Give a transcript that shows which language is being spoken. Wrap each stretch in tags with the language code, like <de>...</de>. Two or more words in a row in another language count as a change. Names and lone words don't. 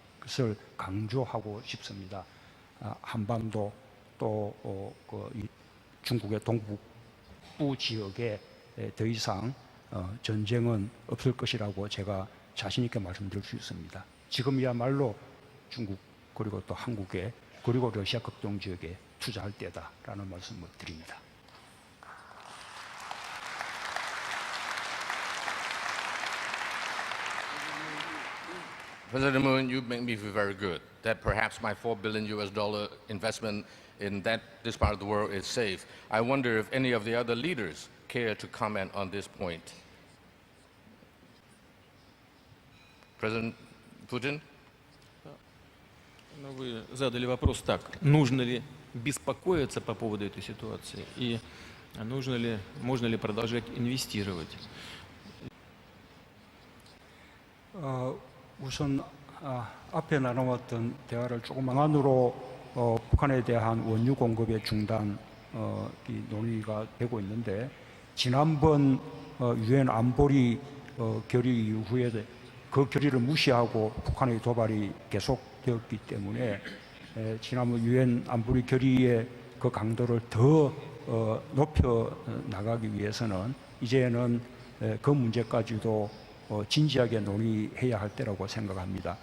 <ko>것을 강조하고 싶습니다. 한반도 또 이 중국의 동북부 지역에 더 이상 전쟁은 없을 것이라고 제가 자신 있게 말씀드릴 수 있습니다. 지금이야말로 중국 그리고 또 한국에 그리고 러시아 극동 지역에 투자할 때다라는 말씀을 드립니다.</ko> <en>President Moon, you make me feel very good that perhaps my $4 billion investment in this part of the world is safe. I wonder if any of the other leaders care to comment on this point. President Putin?</en> <ru>Ну, вы задали вопрос так. Нужно ли беспокоиться по поводу этой ситуации? И можно ли продолжать инвестировать?</ru> <ko>우선 앞에 나눠왔던 대화를 조금 안으로 북한에 대한 원유 공급의 중단 이 논의가 되고 있는데 지난번 유엔 안보리 결의 이후에 그 결의를 무시하고 북한의 도발이 계속되었기 때문에 지난번 유엔 안보리 결의의 그 강도를 더 높여 나가기 위해서는 이제는 그 문제까지도 진지하게 논의해야 할 때라고 생각합니다.</ko>